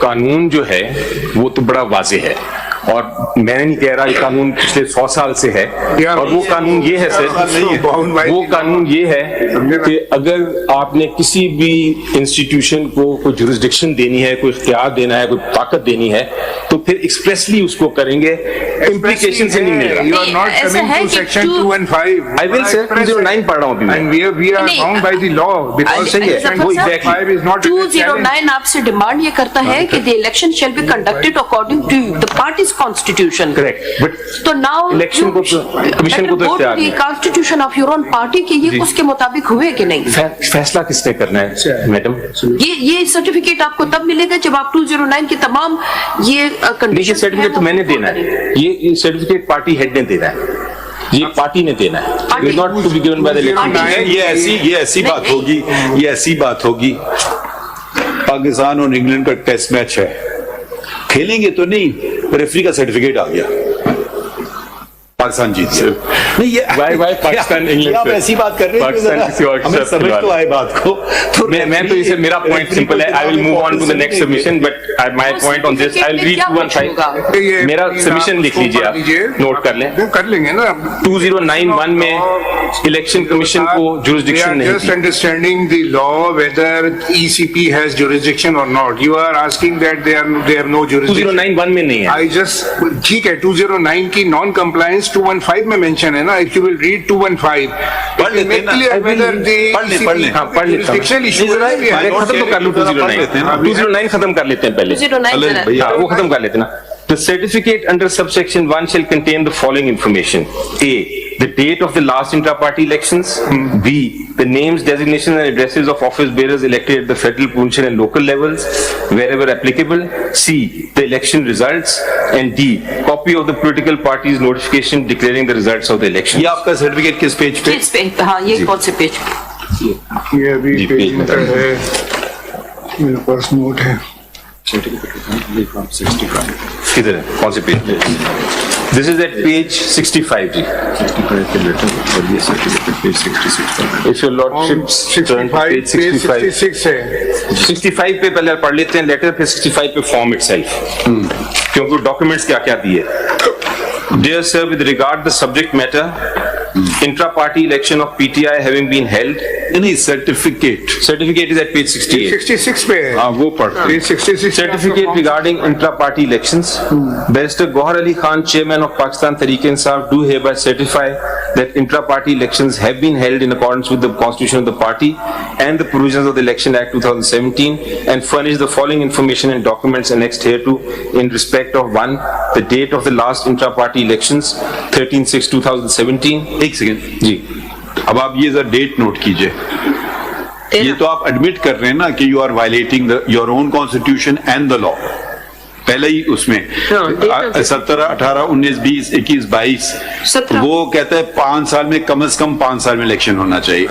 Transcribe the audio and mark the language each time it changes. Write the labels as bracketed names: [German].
[Hindi] कानून जो है वो तो बड़ा वाज़ेह है, और मैं नहीं कह रहा ये कानून पिछले 100 साल से है, और वो कानून ये है सर, वो कानून ये है कि अगर आपने किसी भी इंस्टीट्यूशन को कोई जुरिसडिक्शन देनी है, कोई इख्तियार देना है, कोई ताकत देनी है, तो फिर एक्सप्रेसली उसको करेंगे, इम्प्लीकेशन से नहीं मिलेगा। [English] You are not coming to section 215. I will say [Hindi] 209 पढ़ रहा हूँ अभी मैं। [English] And we are bound by the law because section 215 is not 209 [Hindi] आपसे डिमांड ये करता है कि [English] the election shall be conducted according to the party's constitution. Correct. But [Hindi] तो [English] now [Hindi] इलेक्शन को कमीशन को तो इख्तियार [English] the constitution of your own party [Hindi] कि ये उसके मुताबिक हुए कि नहीं। फैसला किसने करना है मैडम? ये सर्टिफिकेट आपको तब मिलेगा जब आप 209 की तमाम ये कंडीशन सर्टिफिकेट तो मैंने देना है, ये सर्टिफिकेट पार्टी हेड ने देना है, ये पार्टी ने देना है, [English] It is not to be given by the election. [Hindi] ये ऐसी बात होगी, ये ऐसी बात होगी, पाकिस्तान और इंग्लैंड का टेस्ट मैच है, खेलेंगे तो नहीं, रेफरी का सर्टिफिकेट आ गया, पाकिस्तान जीत गया। नहीं ये पाकिस्तान इंग्लैंड आप ऐसी बात कर रहे हैं, हमें समझ तो आए बात को। तो मैं तो इसे, मेरा पॉइंट सिंपल है, [English] I will move on to the next submission, but my point on this, I will read 215। [Hindi] मेरा सबमिशन लिख लीजिए, आप नोट कर लें। वो कर लेंगे ना। 2091 में इलेक्शन कमीशन को जुरिसडिक्शन नहीं [English] just understanding the law whether ECP has jurisdiction or not. You are asking that they have no jurisdiction. [Hindi] 2091 में नहीं है। [English] I just [Hindi] ठीक है, 209 की नॉन कंप्लायंस 215 में मेंशन है ना। [English] If you will read 215, [Hindi] पढ़ लेते हैं ना, पढ़ ले, हाँ पढ़ लेता हूँ। खत्म तो कर लूँ 209 खत्म कर लेते हैं पहले, 209 हाँ वो खत्म कर लेते हैं ना। [English] The certificate under subsection 1 shall contain the following information: A, the date of the last intra-party elections; B, the names, designations and addresses of office bearers elected at the federal, provincial and local levels wherever applicable; C, the election results; and D, copy of the political party's notification declaring the results of the election. [Hindi] ये आपका certificate किस page पे? इस पे, हाँ ये कौन से पेज? ये अभी पेज नंबर है, मेरे पास नोट है। किधर है, कौन से page? [English] This is at page 65 जी। If your lordship turn to page 65 [Hindi] है। 65 पे पहले पढ़ लेते हैं लेटर, फिर 65 पे फॉर्म itself, क्योंकि डॉक्यूमेंट्स क्या क्या दिए। [English] Dear sir, with regard the subject matter, intra-party election of PTI having been held, [Hindi] नहीं, certificate [English] is at page 68. [Hindi] 66 पे है। हाँ वो पढ़। [English] Page 66 Certificate regarding intra-party elections. Barrister Gohar Ali Khan, Chairman of Pakistan Tehreek-e-Insaf, do hereby certify that intra-party elections have been held in accordance with the constitution of the party and the provisions of the Election Act 2017, and furnish the following information and documents annexed hereto in respect of: 1. The date of the last intra-party elections, 13/6/2017. [Hindi] एक second जी, अब आप ये जरा date note कीजिए. ये तो आप admit कर रहे हैं ना कि [English] You are violating your own constitution and the law. [Hindi] पहले ही उसमें 17, 18, 19, 20, 21, 22 17 वो कहता है 5 साल में कम से कम 5 साल में इलेक्शन होना चाहिए.